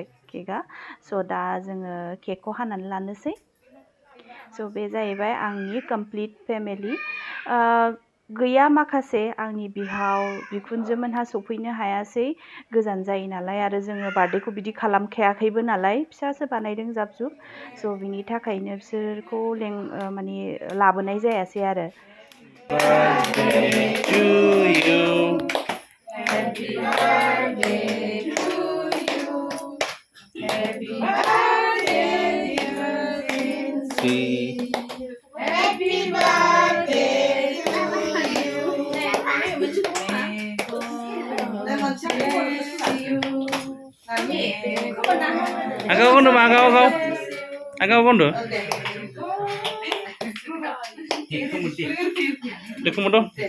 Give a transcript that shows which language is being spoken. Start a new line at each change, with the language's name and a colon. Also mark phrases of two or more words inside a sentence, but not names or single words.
Bodo: केकआ स' दा जोङो केकखौ हानानै लानोसै स' बे जाहैबाय आंनि कमप्लिट फेमिलि गैया माखासे आंनि बिहाव बिखुनजोमोनहा सफैनो हायासै गोजान जायो नालाय आरो जोङो बार्थडेखौ बिदि खालामखायाखैबो नालाय फिसासो बानायदों जाब जुब स' बिनि थाखायनो बिसोरखौ माने लाबोनाय जायासै आरो
English: Happy birthday to you. Happy birthday, dear Lindsay. Happy birthday to you. May God bless you. Agaw kondo ma agaw kondo. Dekumudo.